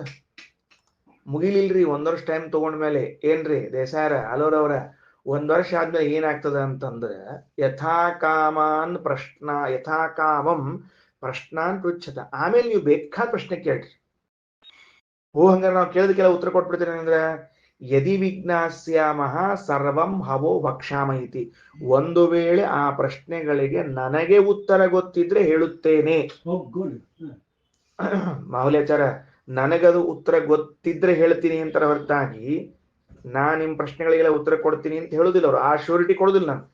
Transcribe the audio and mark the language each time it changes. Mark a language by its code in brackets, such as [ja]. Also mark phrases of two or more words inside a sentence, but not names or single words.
[kn] ಮುಗಿಲಿಲ್ರಿ 1 ವರ್ಷ ಟೈಮ್ ತಗೊಂಡ್ಮೇಲೆ ಏನ್ರಿ ದೇಸಾಯರ ಅಲೋರವ್ರ 1 ವರ್ಷ ಆದ್ಮೇಲೆ ಏನಾಗ್ತದ ಅಂತಂದ್ರೆ [sa] ಯಥಾಕಾಮಂ ಪ್ರಶ್ನಾನ್ ಪೃಚ್ಛತ. [kn] ಆಮೇಲೆ ನೀವು ಬೇಕಾದ ಪ್ರಶ್ನೆ ಕೇಳ್ರಿ. ಹಂಗಾರೆ ನಾವು ಕೇಳಿದಕ್ಕೆಲ್ಲ ಉತ್ತರ ಕೊಟ್ಬಿಡ್ತೀನಿ ಅಂದ್ರೆ [sa] ಯದಿ ವಿಜ್ಞಾಸ್ಯಾಮಃ ಸರ್ವಂ ಹವೋ ವಕ್ಷಾಮ ಇತಿ. [kn] ಒಂದು ವೇಳೆ ಆ ಪ್ರಶ್ನೆಗಳಿಗೆ ನನಗೆ ಉತ್ತರ ಗೊತ್ತಿದ್ರೆ ಹೇಳುತ್ತೇನೆ. ಮಾಹುಲ್ಯಾಚಾರ ನನಗದು ಉತ್ತರ ಗೊತ್ತಿದ್ರೆ ಹೇಳ್ತೀನಿ ಅಂತಾರ ಹೊರತಾಗಿ ನಿಮ್ ಪ್ರಶ್ನೆಗಳಿಗೆಲ್ಲ ಉತ್ತರ ಕೊಡ್ತೀನಿ ಅಂತ ಹೇಳುದಿಲ್ಲ ಅವ್ರು. ಆ ಶ್ಯೂರಿಟಿ ಕೊಡುದಿಲ್ಲ ನಾನು.